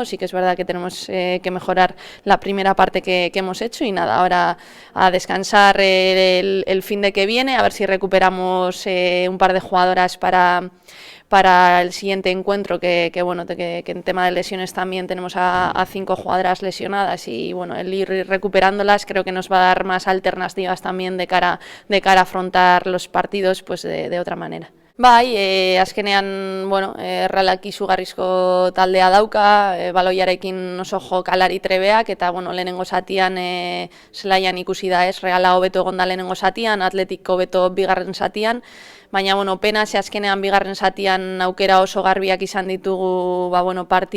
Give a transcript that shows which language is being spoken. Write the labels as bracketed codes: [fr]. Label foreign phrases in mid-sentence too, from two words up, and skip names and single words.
[es] Sí que es verdad que tenemos que mejorar la primera parte que hemos hecho y nada, ahora a descansar el fin de que viene, a ver si recuperamos un par de jugadoras para el siguiente encuentro, que bueno, que en tema de lesiones también tenemos a 5 jugadoras lesionadas y bueno, el ir recuperándolas creo que nos va a dar más alternativas también de cara a afrontar los partidos pues de otra manera. [eu] Bai, azkenean, bueno, Realak izugarrizko taldea dauka, baloiarekin oso jokalari trebeak, eta, bueno, lehenengo zatian zelaian ikusi da ez, Reala hobeto egon da lehenengo zatian, Atletik hobeto bigarren zatian, baina, bueno, pena, ze azkenean bigarren zatian aukera oso garbiak izan ditugu, ba, bueno,